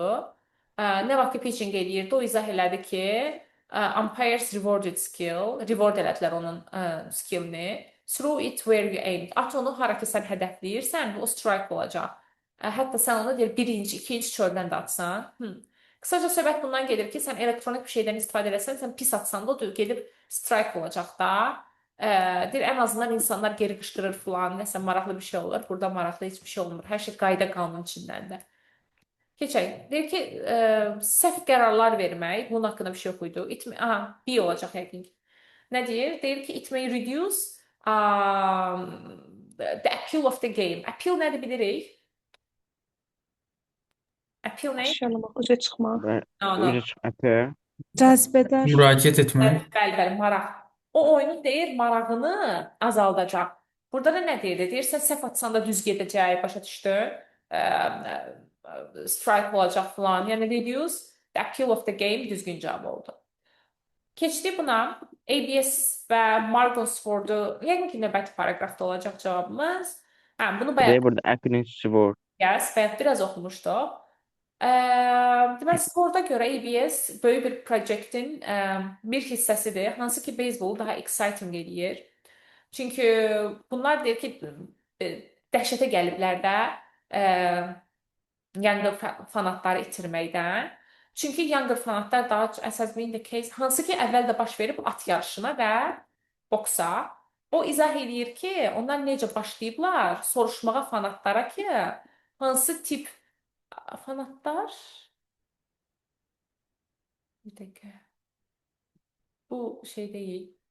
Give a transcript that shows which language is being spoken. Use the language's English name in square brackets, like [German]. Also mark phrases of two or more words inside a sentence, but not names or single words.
[Azerbaijani] Nə vaxt ki pitching eləyirdi, o izah elədi ki, [English] umpires rewarded skill, reward [Azerbaijani] elədilər onun skillini. [English] Throw it where you aimed. [Azerbaijani] At onu hara ki sən hədəfləyirsən, o strike olacaq. Hətta sən ona deyir, birinci, ikinci çöldən də atsan. Qısaca söhbət bundan gedir ki, sən elektronik bir şeydən istifadə eləsən, sən pis atsan da o gedib strike olacaq da. Deyir, ən azından insanlar geri qışqırır falan, nəsə maraqlı bir şey olur. Burada maraqlı heç bir şey olmur. Hər şey qayda qanun içindəndir. Keçək. Deyir ki, səhv qərarlar vermək, bunun haqqında bir şey yox idi. B olacaq yəqin ki. Nə deyir? Deyir ki, [English] it may reduce the appeal of the game. [Azerbaijani] Appeal nədir bilirik? Appeal nə? Aşağılamaq, üzə çıxmaq. Üzə çıxmaq. Cazibədar. Müraciət etmək. Bəli, maraq. O oyunun deyir, marağını azaldacaq. Burada da nə deyir? Deyir, sən səhv atsan da düz gedəcək, başa düşdü. Strike olacaq falan. Yəni, [English] reduce the appeal of the game [Azerbaijani] düzgün cavab oldu. Keçdi buna. ABS və Margonsford'u, yəqin ki, növbəti paragrafda olacaq cavabımız. Bunu bayaq... Burada Atkins Sword. Yes, bayaq biraz oxumuşduq. Deməli, sporda görə ABS böyük bir proyektin bir hissəsidir, hansı ki beyzbolu daha exciting eləyir. Çünki bunlar deyir ki, dəhşətə gəliblər də younger fanatları itirməkdən. Çünki younger fanatlar daha əsas [English] in the case, [Azerbaijani] hansı ki əvvəldə baş verib at yarışına və boksa. O izah eləyir ki, onlar necə başlayıblar soruşmağa fanatlara ki, hansı tip fanatlar? Bir dəqiqə. Bu şey deyil.